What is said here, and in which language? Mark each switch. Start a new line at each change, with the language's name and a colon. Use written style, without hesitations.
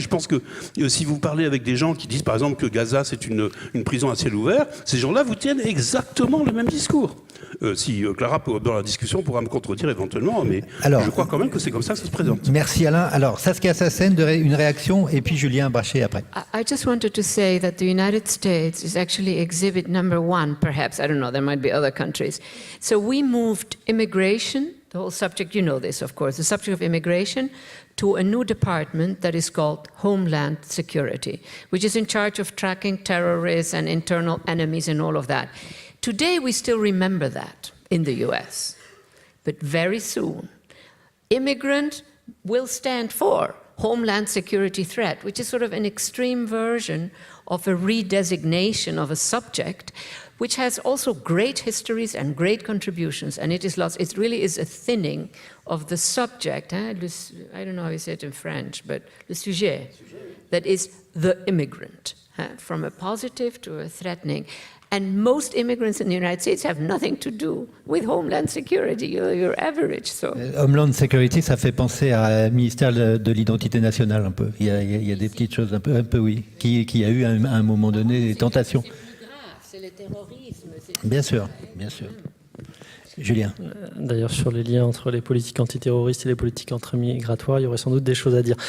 French: Je pense que si vous parlez avec des gens qui disent, par exemple, que Gaza, c'est une prison à ciel ouvert, ces gens-là vous tiennent exactement le même discours. Si Clara, dans la discussion, pourra me contredire éventuellement, mais je crois quand même que c'est comme ça que ça se présente. Merci Alain. Alors, Saskia Sassen, une réaction, et puis Julien Brachet après.
English: I just wanted to say that the United States is actually exhibit number 1, perhaps. I don't know, there might be other countries. So we moved immigration, the whole subject, you know this, of course, the subject of immigration, to a new department that is called Homeland Security, which is in charge of tracking terrorists and internal enemies and all of that. Today, we still remember that in the US, but very soon, immigrant will stand for Homeland Security threat, which is sort of an extreme version of a redesignation of a subject, which has also great histories and great contributions, and it is lost. It really is a thinning of the subject. I don't know how you say it in French, but le sujet, that is the immigrant, from a positive to a threatening. And most immigrants in the United States have nothing to do with Homeland Security. You're average, so.
French: Homeland Security, ça fait penser à ministère de l'identité nationale un peu. Il y a des petites choses un peu oui, qui a eu à un moment donné des tentations. C'est plus grave, c'est le terrorisme. Bien sûr, bien sûr. Julien. D'ailleurs, sur les liens entre les politiques antiterroristes et les politiques anti-migratoires, il y aurait sans doute des choses à dire.